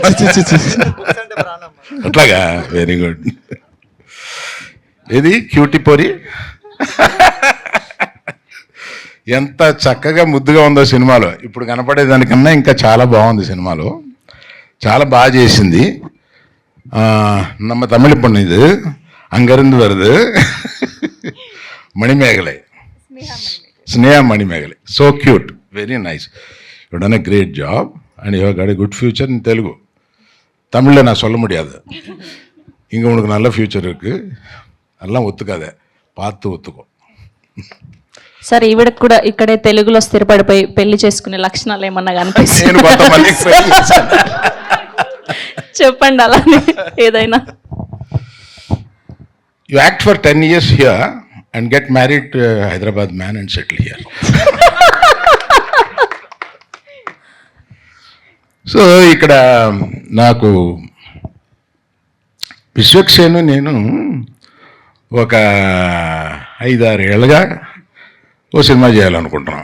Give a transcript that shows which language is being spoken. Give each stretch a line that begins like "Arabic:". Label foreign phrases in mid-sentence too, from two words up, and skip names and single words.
Telugu: అట్లాగా?
English: very good.
Telugu: ఇది క్యూటీ పొరి ఎంత చక్కగా ముద్దుగా ఉందో సినిమాలో. ఇప్పుడు కనపడేదానికన్నా ఇంకా చాలా బాగుంది సినిమాలో, చాలా బాగా చేసింది.
Tamil: நம்ம தமிழ் பொண்ணு இது, அங்கிருந்து வருது. మణిమేగలై, స్నేహ మణిమేగలై.
English: so cute, very nice. you done a great job and you got a good future in Telugu.
Tamil: தமிழில் நான் சொல்ல முடியாது. இங்கே உனக்கு நல்ல ஃபியூச்சர் இருக்கு, எல்லாம் ஒத்துக்காத, பார்த்து ஒத்துக்கோ.
Telugu: సార్ ఈవిడకు కూడా ఇక్కడే తెలుగులో స్థిరపడిపోయి పెళ్లి చేసుకునే లక్షణాలు ఏమన్నా కనిపిస్తాయి? చెప్పండి అలానే ఏదైనా.
English: You act for 10 years here and get married to a Hyderabad man and settle here.
Telugu: సో ఇక్కడ నాకు విశ్వక్సేను నేను ఒక 5-6 ఏళ్ళుగా ఓ సినిమా చేయాలనుకుంటున్నాం.